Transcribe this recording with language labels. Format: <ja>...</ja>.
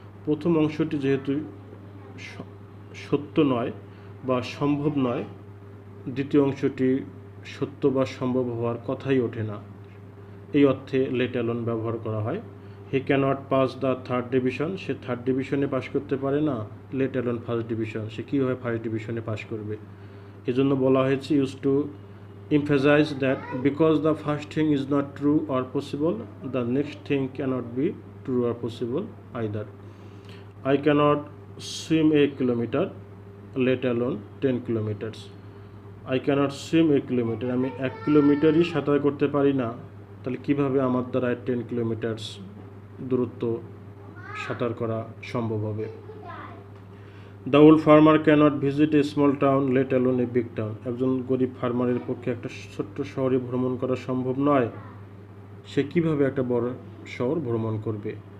<bn>প্রথম অংশটি যেহেতু সত্য নয় বা সম্ভব নয়, দ্বিতীয় অংশটি সত্য বা সম্ভব হওয়ার কথাই ওঠে না, এই অর্থে লেট অ্যালোন ব্যবহার করা হয়।</bn> <en>he cannot pass the third division,</en> <bn>say third ডিভিশনে পাশ করতে পারে না,</bn> <en>let alone first division,</en> <bn>সে কীভাবে ফার্স্ট ডিভিশনে পাশ করবে। এজন্য বলা হয়েছে</bn> <en>Use to emphasize that because the first thing is not true or possible, the next thing cannot be true or possible either. I cannot swim a kilometer, let alone 10 kilometers. I cannot swim a kilometer,</en> <bn>আমি 1 কিলোমিটারই সাঁতার করতে পারি না, তাহলে কিভাবে আমার দ্বারা 10 kilometres দূরত্ব সাঁতার করা সম্ভব হবে।</bn> <en>the old farmer cannot visit a small town, let alone a big town,</en> <bn>একজন গরিব ফার্মারের পক্ষে একটা ছোট্ট শহরে ভ্রমণ করা সম্ভব নয়, সে কিভাবে একটা বড় শহর ভ্রমণ করবে।</bn>